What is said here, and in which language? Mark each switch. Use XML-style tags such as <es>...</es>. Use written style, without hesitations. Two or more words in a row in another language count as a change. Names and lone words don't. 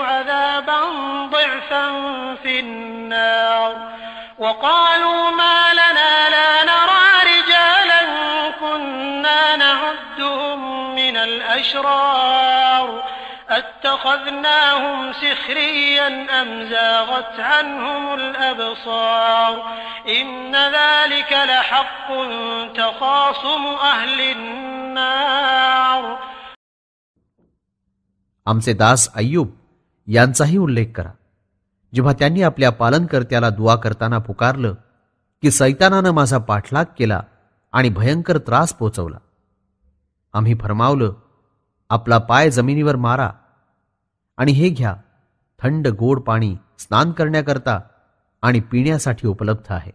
<ar>عذابا ضعفا في النار وقالوا ما لنا لا نرى رجالا كنا نعدهم من الأشرار أتخذناهم سخريا أم زاغت عنهم الأبصار إن ذلك لحق تخاصم أهل النار</ar> <mr>आमचे दास अय्यूब यांचाही उल्लेख करा, जेव्हा त्यांनी आपल्या पालनकर्त्याला दुआ करताना पुकारलं की सैतानानं माझा पाठलाग केला आणि भयंकर त्रास पोचवला. आम्ही फरमावलं, आपला पाय जमिनीवर मारा आणि हे घ्या, थंड गोड पाणी स्नान करण्याकरता आणि पिण्यासाठी उपलब्ध आहे.</mr>